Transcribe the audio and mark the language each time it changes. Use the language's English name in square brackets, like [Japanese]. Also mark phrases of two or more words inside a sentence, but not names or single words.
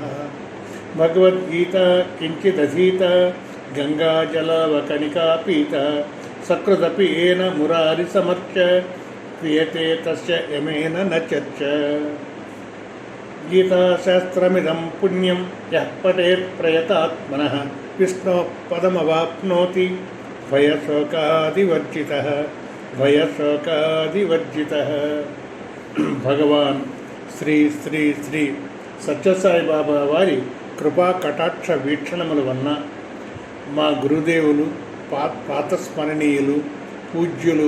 [Sanskrit] भगवद्गीता किञ्चिदधीता गङ्गाजलवकणिका पीता सकृदपि येन मुरारिसमर्च्य क्रियते तस्य यमेन न चर्च। गीताशास्त्रमिदं पुण्यं यः पठेत् प्रयतात्मनः विष्णोः पदमवाप्नोति भयशोकादिवर्जितः। [Telugu] భగవాన్ శ్రీ శ్రీ శ్రీ సత్యసాయిబాబా వారి కృపా కటాక్ష వీక్షణముల వలన మా గురుదేవులు పాతస్మరణీయులు పూజ్యులు